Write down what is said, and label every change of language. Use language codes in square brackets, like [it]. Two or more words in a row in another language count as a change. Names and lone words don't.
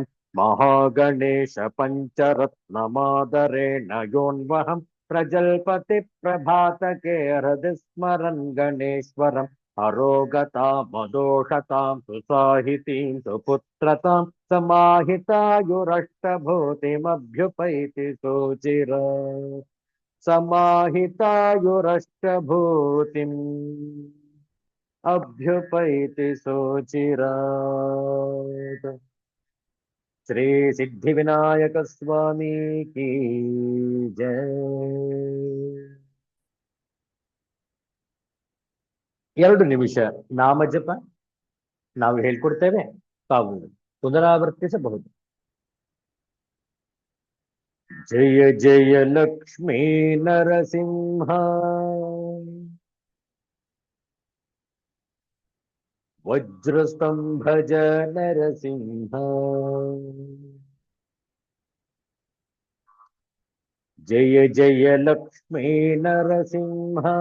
[sa] ಮಹಾಗಣೇಶ ಪಂಚರತ್ನಮಾದರೇಣ ಯೋನ್ವಹಂ ಪ್ರಜಲ್ಪತಿ ಪ್ರಭಾತಕೆ ಹೃದಯ ಸ್ಮರನ್ ಗಣೇಶ್ವರಂ ಅರೋಗತಾಮದೋಷತಾಂ ಸುಸಾಹಿತೀಂ ಸುಪುತ್ರತಾಂ ಸಮಾಹಿತಾಯುರಷ್ಟಭೂತಿಮಭ್ಯುಪೈತಿ ಸೋಚಿರ ಸಮಾಹಿತಾಯುರಷ್ಟಭೂತಿಂ ಅಭ್ಯುಪೈತಿ ಸೋಚಿರಾತ್. [kn] ಶ್ರೀ ಸಿದ್ಧಿವಿನಾಯಕ ಸ್ವಾಮಿ ಕೀ ಜಯ. 2 ನಿಮಿಷ ನಾಮಜಪ ನಾವು ಹೇಳ್ಕೊಡ್ತೇವೆ, ತಾವು ಪುನರಾವರ್ತಿಸಬಹುದು. [sa] ಜಯ ಜಯ ಲಕ್ಷ್ಮೀ ನರಸಿಂಹ ವಜ್ರಸ್ತಂಭಜ ನರಸಿಂಹ ಜಯ ಜಯ ಲಕ್ಷ್ಮೀ ನರಸಿಂಹ